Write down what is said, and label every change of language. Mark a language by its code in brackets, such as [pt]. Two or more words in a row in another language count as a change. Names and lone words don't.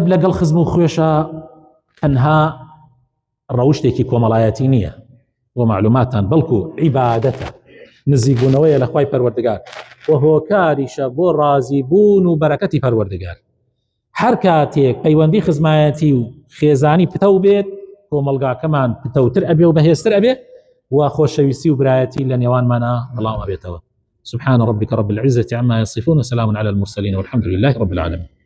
[ckb] لەگەڵ خزم و خوێشە تەنها ڕەوشتێکی کۆمەڵایەتی نییە بۆ معلوماتان بەڵکو عیبادەتە نزیکبوونەوەیە لە خوای پەروەردگار و هۆکاریشە بۆ ڕازیبوون و بەرەکەتی پەروەردگار هەر کاتێک پەیوەندی خزمایەتی و خێزانی پتەو بێت کۆمەلگاکەمان پتەوتر ئەبێ و بەهێزتر ئەبێ و خۆشەویستی و برایەتی لە نێوانمانە بەڵاو ئەبێتەوە [ar] سبحان ربك رب العزة عما يصفون وسلام على المرسلين والحمد لله رب العالمين